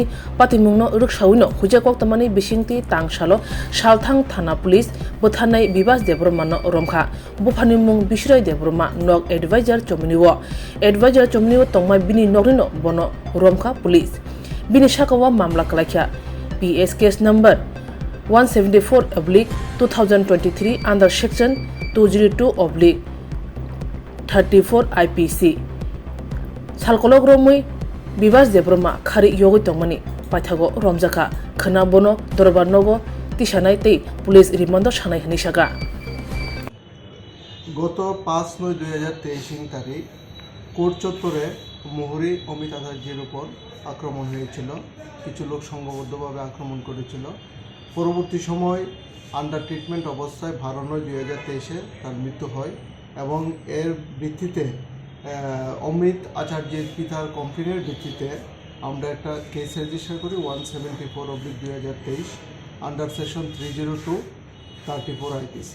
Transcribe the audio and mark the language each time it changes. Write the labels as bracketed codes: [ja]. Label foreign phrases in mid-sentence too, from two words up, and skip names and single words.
[trp] Patimungno Ruksawino, Hujakoktamani Bishingti, Tang Shalo, Shaltang Thana Police, Butanai Bibas Debromano Romka, Bupanimung Bishrai Debroma, Nog Advisor Chomniwo, Advisor Chomniwo Tongma Bini Norino, Bono, Romka Police, Bini Shakawa Mamla Kalakia, [en] PS case number 174/2023 under section 202/34 IPC. [trp] Salkologromui Bibas Debroma Khari Yogi Tongmani Pathago Romjaka Khana Bono Dorbarnogo Tishanai Te Police Rimondo Shanai Nishaga. [bn] গত ৫/৯/২০২৩ তারিখ কোর্ট চত্বরে মুহুরী অমিত আচার্যের উপর আক্রমণ হয়েছিল। কিছু লোক সংঘবদ্ধভাবে আক্রমণ করেছিল। পরবর্তী সময় [en] under treatment [bn] অবস্থায় ১২/৯/২০২৩ তার মৃত্যু হয় এবং এর ভিত্তিতে অমিত আচার্যের পিতার কমপ্লেনের ভিত্তিতে আমরা একটা [en] case register [bn] করি 174/2023 [en] under section [bn] 302/34 IPC।